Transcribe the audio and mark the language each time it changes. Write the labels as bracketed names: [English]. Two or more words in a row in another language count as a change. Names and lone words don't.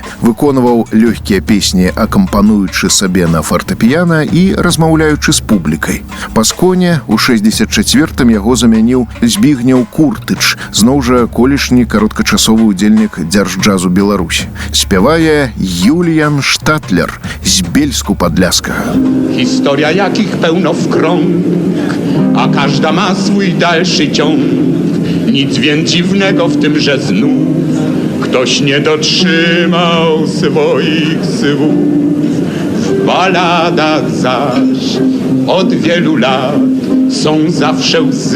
[Belarusian] Выконваў лёгкія песні, акампануючы сабе на фартэпіяна і размаўляючы з публікай. Пасконе ў 64-м яго замяніў Збігнеў Куртыч, зноў жа колішні кароткачасовы ўдзельнік дзяржджазу Беларусі. Спявае Юльян Штатлер з Бельску-Падляскага. [Polish] Historia jakich pełno w krąg, a każda ma swój dalszy ciąg. Nic więc dziwnego w tym, że znów ktoś nie dotrzymał swoich słów. W baladach zaś od wielu lat są zawsze łzy.